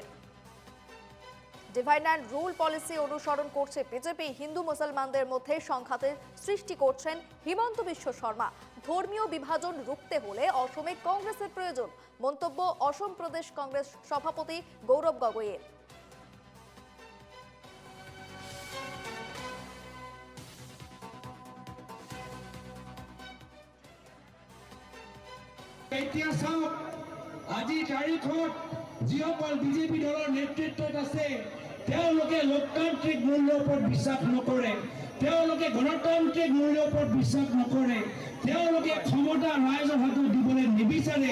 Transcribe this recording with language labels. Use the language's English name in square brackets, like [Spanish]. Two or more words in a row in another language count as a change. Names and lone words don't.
[English] divide and rule policy [Bangla] অনুসরণ করছে বিজেপি, হিন্দু মুসলমানদের মধ্যে সংঘাতের সৃষ্টি করছেন হিমন্ত বিশ্ব শর্মা। ধর্মীয় বিভাজন রুখতে হলে অসমে কংগ্রেসের প্রয়োজন, মন্তব্য অসম প্রদেশ কংগ্রেস সভাপতি গৌরব গগৈয়ের। [Assamese] আজি তাৰিখত যিসকল বিজেপি দলৰ নেতৃত্বত আছে তেওঁলোকে লোকতান্ত্ৰিক মূল্যৰ ওপৰত বিশ্বাস নকৰে, তেওঁলোকে গণতান্ত্ৰিক মূল্যৰ ওপৰত বিশ্বাস নকৰে, তেওঁলোকে ক্ষমতা ৰাইজৰ হাতত দিবলৈ নিবিচাৰে।